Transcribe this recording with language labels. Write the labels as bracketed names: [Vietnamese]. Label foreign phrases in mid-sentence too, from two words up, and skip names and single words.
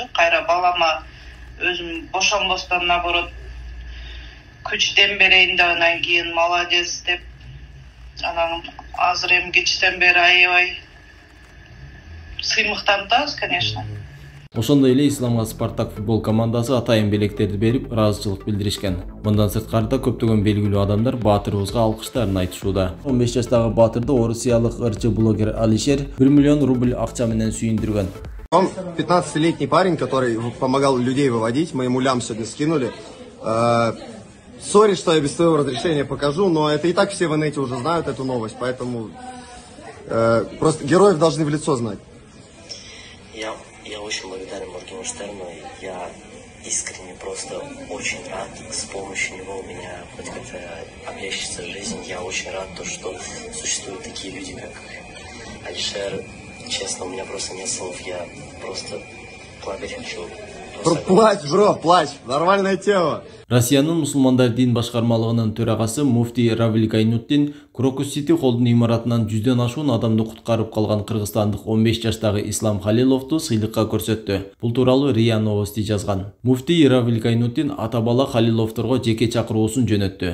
[Kyrgyz] Кайра балама өзүм бошонбостон, наоборот, күч дем берейин деп, андан кийин молодец деп, анан азыр эми кечтен бери аябай сыймыктанабыз, конечно. Ошондой эле Исламга Спартак футбол командасы атайын белектерди берип, ыраазычылык билдиришкен. Мындан сырткары көптөгөн белгилүү адамдар баатырыбызга алкыштарын айтышууда. 15 жаштагы баатырды орусиялык ырчы блогер Алишер 1 миллион рубль акча менен сүйүндүргөн. [Russian] Он 15-летний парень, который помогал людей выводить, мы ему лям сегодня скинули. Сори, что я без твоего разрешения покажу, но это и так все в инете уже знают эту новость, поэтому просто героев должны в лицо знать. Я очень благодарен Моргенштерну, я искренне просто очень рад, с помощью него у меня хоть как-то облегчится жизнь. Я очень рад, что существуют такие люди, как Алишер. Честно, у меня просто нет слов, я просто плакать хочу. Плачь, бро, плачь, нормальная тема. [Kyrgyz] Россиянын мусулмандар дин башкармалыгынын төрагасы муфти Равил Гайнутдин Крокус Сити Холлдун имаратынан 100дөн ашуун адамды куткарып калган кыргызстандык 15 жаштагы Ислам Халиловду сыйлыкка көрсөттү. Бул тууралуу РИА Новости жазган. Муфти Равил Гайнутдин ата бала Халиловдорго жеке чакыруусун жөнөттү.